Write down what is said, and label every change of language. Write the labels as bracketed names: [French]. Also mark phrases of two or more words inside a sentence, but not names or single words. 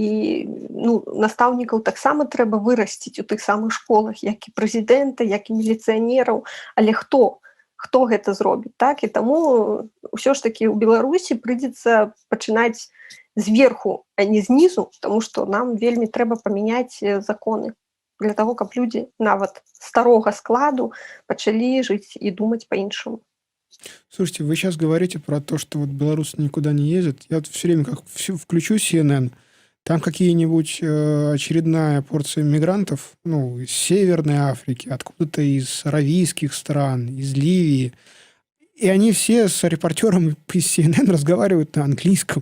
[Belarusian] настаўнікаў таксама трэба вырасціць у тых самых школах, як і прэзідэнта, як і міліцыянераў, але хто гэта зробіць, так, і таму ўсё ж такі ў Беларусі прыйдзецца пачынаць зверху, а не знізу, таму што нам вельмі трэба памяняць законы для таго, каб людзі нават старога складу пачалі жыць і думаць па-іншаму. [Russian] Слушайте, вы сейчас говорите про то, что вот белорусы никуда не ездят. Я вот все время как включу CNN, там какие-нибудь очередная порция мигрантов, из Северной Африки, откуда-то из аравийских стран, из Ливии. И они все с репортером из CNN разговаривают на английском.